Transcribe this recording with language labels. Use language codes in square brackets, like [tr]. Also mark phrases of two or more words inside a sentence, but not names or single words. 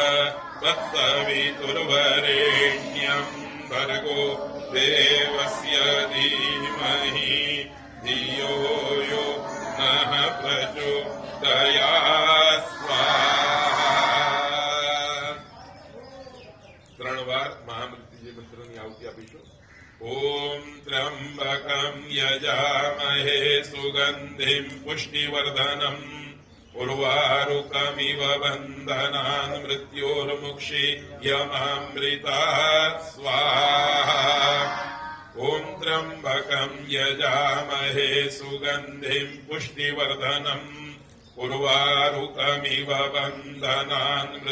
[sa] तत्सवितुर्वरेण्यं भर्गो देवस्य धीमहि धियो यो नः प्रचोदयात् स्वाहा [gu] 3 વાર મહામૃત્યુંજય મંત્રની આહુતિ આપીશું. [sa] ओम त्र्यंबकम यजामहे सुगंधिम पुष्टिवर्धनम उर्वारुकमिव बंधनान मृत्योर्मुक्षीयमामृतात् स्वाहा ओम त्र्यंबकम यजामहे सुगंधिम पुष्टिवर्धनम उर्वारुकमिव बंधनान